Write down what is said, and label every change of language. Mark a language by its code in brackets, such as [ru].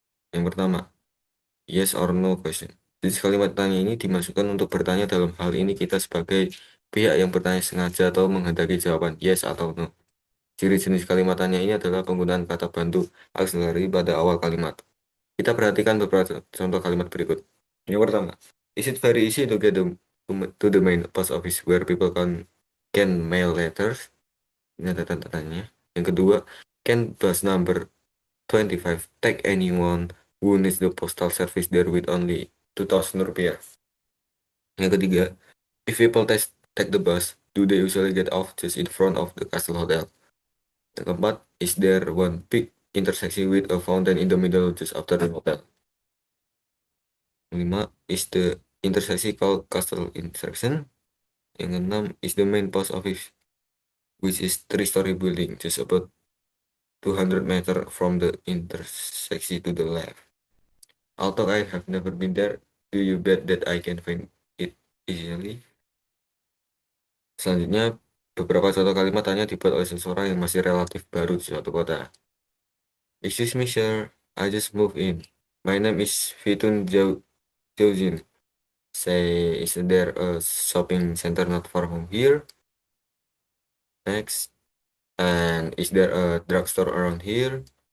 [id] Yang pertama, [en] yes or no question. [id] Jadi kalimat tanya ini dimasukkan untuk bertanya. Dalam hal ini kita sebagai pihak yang bertanya sengaja atau menghendaki jawaban yes atau no. Ciri jenis kalimat tanya ini adalah penggunaan kata bantu auxiliary pada awal kalimat. Kita perhatikan beberapa contoh kalimat berikut. Yang pertama, [en] is it very easy to get to the main post office where people can mail letters? [id] Ini ada tanda tanya. Yang kedua, [en] can bus number 25 take anyone who needs the postal service there with only 2,000 rupiah? [id] Yang ketiga, [en] if people take the bus, do they usually get off just in front of the Castle Hotel? [id] Yang keempat, [en] is there one big intersection with a fountain in the middle just after the hotel? [id] Yang lima, [en] is the intersection called Castle Intersection? [id] Yang keenam, [en] is the main post office, which is three-story building, just about 200 meter from the intersection to the left. Although I have never been there, do you bet that I can find it easily? [id] Selanjutnya, beberapa contoh kalimat tanya dibuat oleh seseorang yang masih relatif baru di suatu kota. [en] Excuse me, sir, I just moved in. My name is Fitun Jaujin. Say, is there a shopping center not far from here? Next, and is there a drugstore around here?